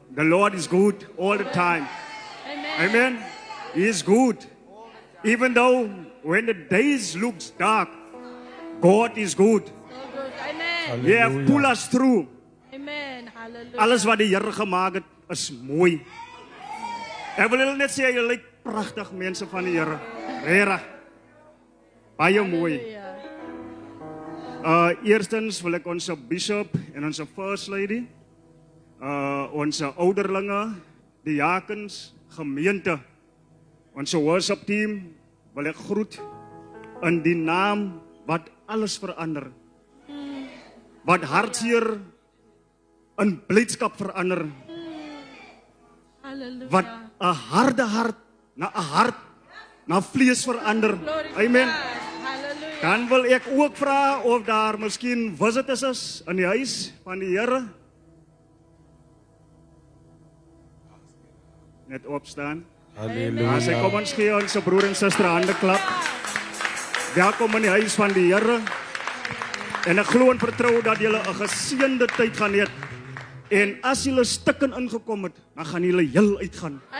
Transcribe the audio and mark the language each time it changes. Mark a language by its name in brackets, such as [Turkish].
[English] The Lord is good all the time. Amen. He is good. Even though when the days looks dark, God is good. Amen. He have pulled us through. Amen. Hallelujah. [Afrikaans] Alles wat die Here gemaak het, is mooi. Ek wil julle net sê, julle lyk pragtig mense van die Here. Regtig. Baie mooi. Eerstens wil ek onze bishop en onze first lady, onze ouderlinge, diakens, gemeente, Ons worship team wil ek groet in die naam wat alles verander. Wat hartseer in blydskap verander. Hallelujah. Wat 'n harde hart na 'n hart na vlees verander. [English] Glory to Amen. God. Hallelujah. [Afrikaans] Dan wil ek ook vra of daar miskien visitors is in die huis van die Here. Net opstaan. As ek kom ons gee ons broer en suster hande klap. Welkom in die huis van die Here. En ek glo en vertrou dat julle 'n geseënde tyd gaan hê. En as julle stukken ingekom het, dan gaan julle heel uitgaan.